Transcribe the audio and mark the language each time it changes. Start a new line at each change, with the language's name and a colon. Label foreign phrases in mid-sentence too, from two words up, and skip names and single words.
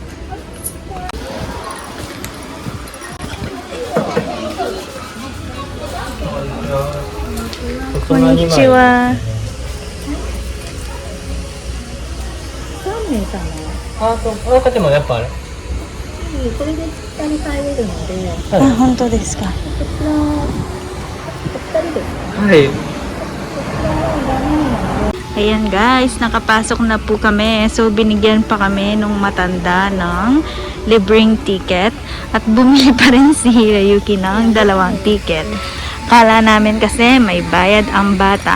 Japanese: こんにちは。3名様。あ、そう、親方もやっぱあれ。これで下に入れるので、ああ、ほんと です か? こちら、お二人ですか？はい。
Filipino: Ayan guys, nakapasok na po kami. So, binigyan pa kami nung matanda ng libreng ticket. At bumili pa rin si Yuki ng 2 ticket. Kala namin kasi may bayad ang bata.